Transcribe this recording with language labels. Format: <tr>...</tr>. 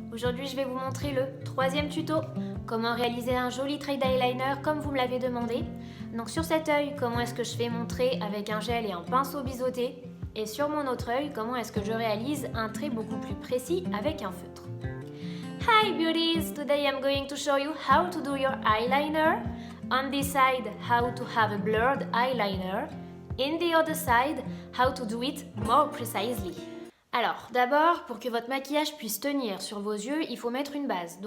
<fr>Aujourd'hui je vais vous montrer le troisième tuto, comment réaliser un joli trade eyeliner comme vous me l'avez demandé. Donc sur cet œil, comment est-ce que je fais mon trait avec un gel et un pinceau biseauté. Et sur mon autre œil, comment est-ce que je réalise un trait beaucoup plus précis avec un feutre.</fr> <en>Hi beauties! Today I'm going to show you how to do your eyeliner. On this side, how to have a blurred eyeliner. In the other side, how to do it more precisely.</en> <fr>Alors, d'abord, pour que votre maquillage puisse tenir sur vos yeux, il faut mettre une base.</fr>